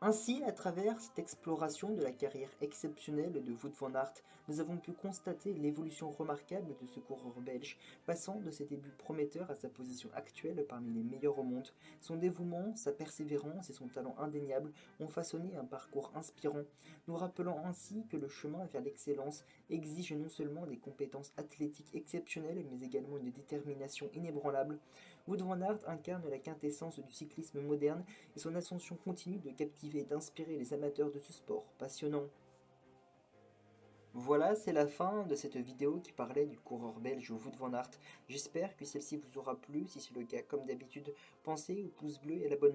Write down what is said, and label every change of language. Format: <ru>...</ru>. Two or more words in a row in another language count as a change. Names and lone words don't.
<fr>Ainsi, à travers cette exploration de la carrière exceptionnelle de Wout van Aert, nous avons pu constater l'évolution remarquable de ce coureur belge, passant de ses débuts prometteurs à sa position actuelle parmi les meilleurs au monde. Son dévouement, sa persévérance et son talent indéniable ont façonné un parcours inspirant, nous rappelant ainsi que le chemin vers l'excellence exige non seulement des compétences athlétiques exceptionnelles, mais également une détermination inébranlable. Wout van Aert incarne la quintessence du cyclisme moderne et son ascension continue de captiver et d'inspirer les amateurs de ce sport passionnant. Voilà, c'est la fin de cette vidéo qui parlait du coureur belge Wout van Aert. J'espère que celle-ci vous aura plu. Si c'est le cas, comme d'habitude, pensez au pouce bleu et à l'abonnement.</fr>